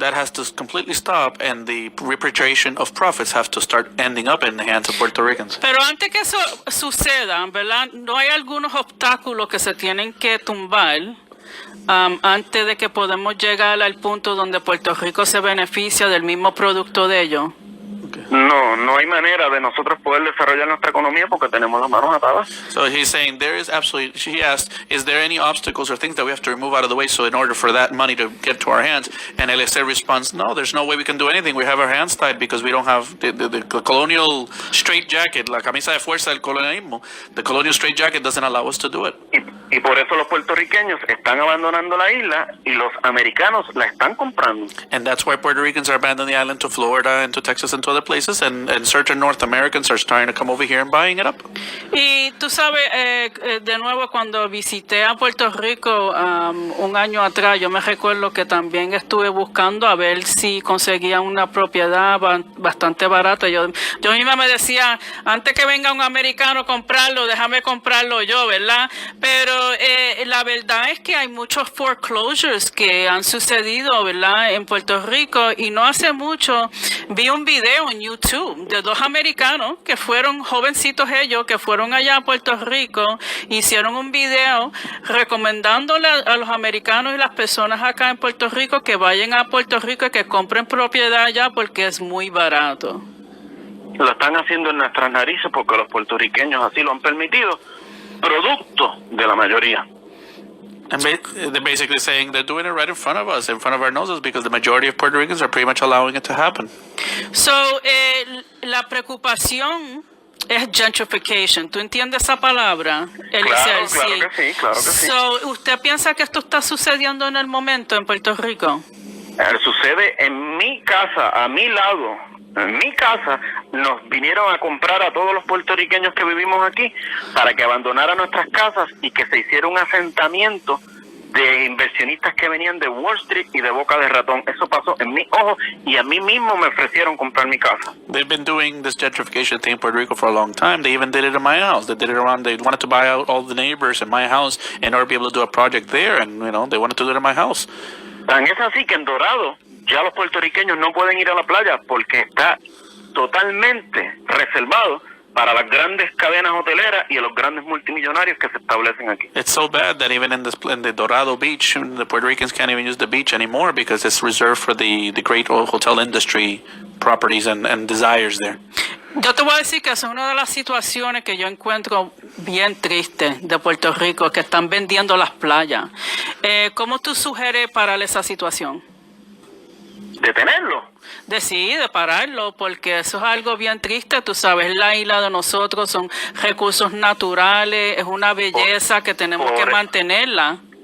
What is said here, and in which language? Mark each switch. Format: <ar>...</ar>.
<en>That has to completely stop, and the repatriation of profits have to start ending up in the hands of Puerto Ricans.</en> <es>Pero antes que eso suceda, ¿verdad? ¿No hay algunos obstáculos que se tienen que tumbar antes de que podamos llegar al punto donde Puerto Rico se beneficia del mismo producto de ellos? No hay manera de nosotros poder desarrollar nuestra economía porque tenemos las manos atadas.</es> <en>So he's saying he asked, is there any obstacles or things that we have to remove out of the way so in order for that money to get to our hands? And Eliezer responds, no, there's no way we can do anything. We have our hands tied because we don't have the colonial straitjacket,</en> <es>la camisa de fuerza del colonialismo.</es> <en>The colonial straitjacket doesn't allow us to do it.</en> <es>Y por eso los puertorriqueños están abandonando la isla y los americanos la están comprando.</es> <en>And that's why Puerto Ricans are abandoning the island to Florida and to Texas and to other places, and certain North Americans are starting to come over here and buying it up.</en> <es>Y tú sabes, de nuevo, cuando visité a Puerto Rico un año atrás, yo me recuerdo que también estuve buscando a ver si conseguía una propiedad bastante barata. Yo misma me decía, antes que venga un americano a comprarlo, déjame comprarlo yo, ¿verdad? Pero la verdad es que hay muchos foreclosures que han sucedido, ¿verdad?, en Puerto Rico, y no hace mucho vi un video en YouTube de dos americanos que fueron jovencitos ellos, que fueron allá a Puerto Rico, hicieron un video recomendándole a los americanos y las personas acá en Puerto Rico que vayan a Puerto Rico y que compren propiedad allá porque es muy barato. Lo están haciendo en nuestras narices porque los puertorriqueños así lo han permitido, producto de la mayoría.</es> <en>And they're basically saying they're doing it right in front of us, in front of our noses, because the majority of Puerto Ricans are pretty much allowing it to happen.</en> <es>So, la preocupación es gentrification. ¿Tú entiendes esa palabra, Eliezer? Claro que sí. So, ¿usted piensa que esto está sucediendo en el momento en Puerto Rico? Sucede en mi casa, a mi lado. En mi casa nos vinieron a comprar a todos los puertorriqueños que vivimos aquí para que abandonaran nuestras casas y que se hiciera un asentamiento de inversionistas que venían de Wall Street y de Boca de Ratón. Eso pasó en mis ojos y a mí mismo me ofrecieron comprar mi casa.</es> <en>They've been doing this gentrification thing in Puerto Rico for a long time. They even did it in my house. They did it around, they wanted to buy out all the neighbors in my house in order to be able to do a project there, and they wanted to do it in my house.</en> <es>Tan es así que en Dorado ya los puertorriqueños no pueden ir a la playa porque está totalmente reservado para las grandes cadenas hoteleras y los grandes multimillonarios que se establecen aquí.</es> <en>It's so bad that even in the Dorado Beach, the Puerto Ricans can't even use the beach anymore because it's reserved for the great hotel industry properties and desires there.</en> <es>Yo te voy a decir que esa es una de las situaciones que yo encuentro bien triste de Puerto Rico, que están vendiendo las playas. ¿Cómo tú sugieres parar esa situación? ¿Detenerlo? De pararlo, porque eso es algo bien triste, tú sabes, la isla de nosotros son recursos naturales, es una belleza que tenemos que mantenerla.</es>